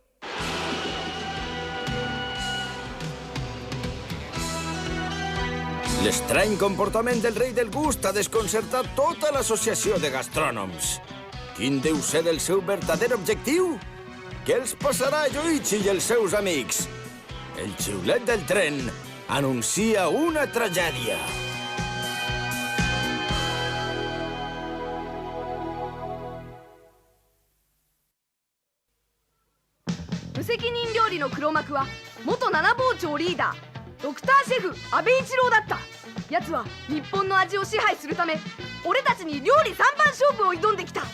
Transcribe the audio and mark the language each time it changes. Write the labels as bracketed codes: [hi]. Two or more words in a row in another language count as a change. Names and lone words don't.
[ca] L'estrany comportament del rei del gust ha desconcertat tota l'associació de gastrònoms. Quin deu ser el seu verdader objectiu? Què els passarà a Yoichi i els seus amics? El xiulet del tren anuncia una tragèdia. [ja] 無責任料理の黒幕は元七宝町リーダードクターシェフ阿部一郎だった。奴は日本の味を支配するため俺たちに料理三番勝負を挑んできた。